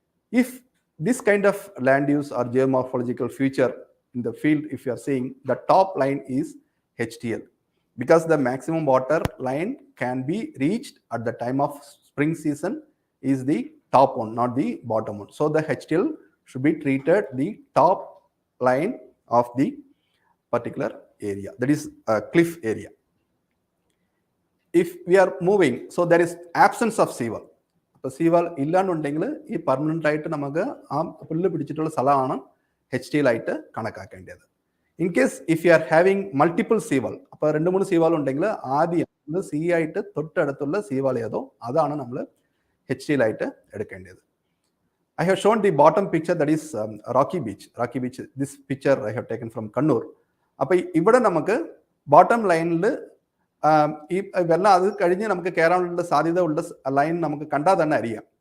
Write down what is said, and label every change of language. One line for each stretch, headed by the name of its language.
English: If this kind of land use or geomorphological feature in the field, if you are seeing, the top line is HTL, because the maximum water line can be reached at the time of spring season is the top one, not the bottom one. So the HTL should be treated the top line of the particular area, that is a cliff area. If we are moving, so there is absence of seawall.
Malayalam: അപ്പോൾ സീവാൾ ഇല്ലാന്നുണ്ടെങ്കിൽ ഈ permanent ആയിട്ട് നമുക്ക് ആ പുല്ല് പിടിച്ചിട്ടുള്ള സ്ഥലമാണ് HTL ആയിട്ട് കണക്കാക്കേണ്ടത്.
English: in case if you are having multiple seawall,
Malayalam: അപ്പോൾ 2-3 സീവാൾ ഉണ്ടെങ്കിൽ ആദ്യം സീ ആയിട്ട് തൊട്ടടുത്തുള്ള സീവാൾ ഏതോ അതാണ് നമ്മൾ HTL ആയിട്ട് എടുക്കേണ്ടത്.
English: I have shown the bottom picture, that is Rocky Beach. This picture I have taken from Kannur.
Malayalam: അപ്പോൾ ഇവിടെ നമുക്ക് ബോട്ടം ലൈനിൽ ഈ വെള്ളം അത് കഴിഞ്ഞ് നമുക്ക് കയറാനുള്ള സാധ്യത ഉള്ള ലൈൻ നമുക്ക് കണ്ടാൽ തന്നെ അറിയാം.